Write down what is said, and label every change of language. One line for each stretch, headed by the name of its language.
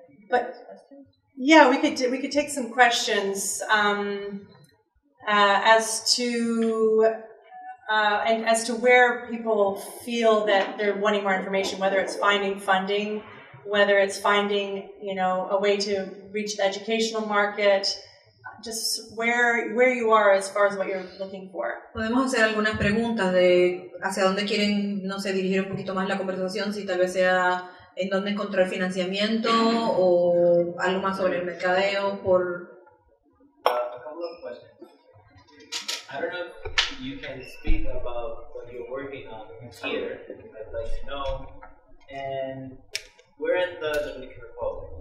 English: But yeah, we could take some questions as to where people feel that they're wanting more information, whether it's finding funding, whether it's finding a way to reach the educational market. Just where you are as far as what you're looking for.
Spanish: Podemos hacer algunas preguntas de hacia dónde quieren, dirigir un poquito más la conversación, si tal vez sea en dónde encontrar financiamiento o algo más sobre el mercadeo por...
English: A couple of questions. I don't know if you can speak about what you're working on here. I'd like to know. And we're in the Dominican Republic.